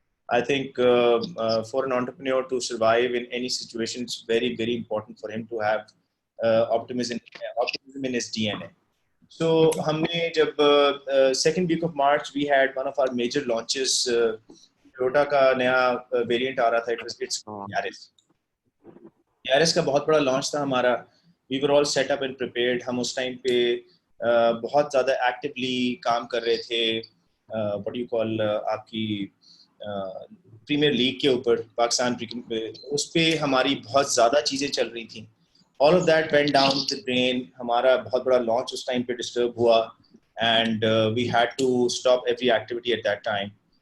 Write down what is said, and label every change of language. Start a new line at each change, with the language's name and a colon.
English: I think for an entrepreneur to survive in any situation, it's very, very important for him to have optimism in his DNA. So,
Hindi: हमने जब
English: second week of March we had one of our major launches.
Hindi: Toyota का नया variant आ रहा था.
English: It's Yaris.
Hindi: Yaris का बहुत बड़ा launch था हमारा.
English: We were all set up and prepared.
Hindi: हम उस time पे बहुत ज़्यादा actively काम कर रहे थे.
English: What do you call
Hindi: आपकी Premier League के ऊपर पाकिस्तान क्रिकेट पे उस पे हमारी बहुत ज़्यादा चीज़ें चल रही थी.
English: All of that went down the drain.
Hindi: हमारा बहुत बड़ा launch उस time पे disturb हुआ
English: and we had to stop every activity at that time.